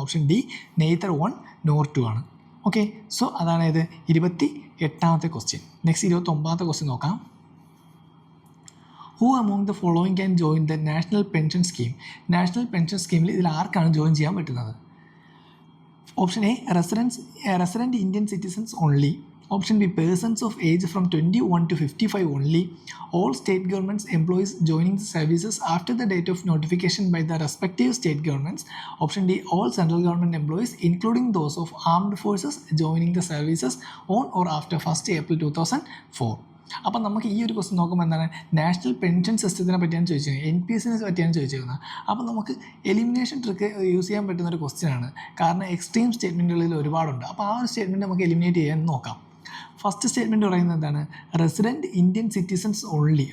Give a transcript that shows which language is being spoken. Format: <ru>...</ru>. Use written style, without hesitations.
<ml>Option D</ml> <en>neither 1 nor 2</en> <ml>ആണ്. Okay, so അതാണ് ഇത് 28ാമത്തെ ക്വസ്റ്റ്യൻ. നെക്സ്റ്റ് 29ാമത്തെ ക്വസ്റ്റ്യൻ നോക്കാം.</ml> <en>who among the following can join the</en> <ml>national pension scheme? National pension സ്കീമിൽ ഇതിൽ ആർക്കാണ് ജോയിൻ ചെയ്യാൻ പറ്റുന്നത്?</ml> <en>Option A resident Indian citizens only. Option B, persons of age from 21 to 55 only. All state governments employees joining the services after the date of notification by the respective state governments. Option D, all central government employees including those of armed forces joining the services on or after 1st April 2004.</en> <ml>അപ്പം നമുക്ക് ഈ ഒരു question നോക്കുമ്പോൾ എന്താണ്? National pension സിസ്റ്റത്തിനെ പറ്റിയാണ് ചോദിച്ചിരിക്കുന്നത്, NPS പറ്റിയാണ് ചോദിച്ചിരിക്കുന്നത്. അപ്പോൾ നമുക്ക് എലിമിനേഷൻ ട്രിക്ക് യൂസ് ചെയ്യാൻ പറ്റുന്ന ഒരു ക്വസ്റ്റ്യനാണ്. കാരണം എക്സ്ട്രീം സ്റ്റേറ്റ്മെൻറ്റുകളിൽ ഒരുപാടുണ്ട്. അപ്പോൾ ആ ഒരു സ്റ്റേറ്റ്മെൻറ്റ് നമുക്ക് എലിമിനേറ്റ് ചെയ്യാൻ നോക്കാം. ഫസ്റ്റ് സ്റ്റേറ്റ്മെൻറ്റ് പറയുന്നത് എന്താണ്?</ml> <en>Resident Indian citizens only.</en>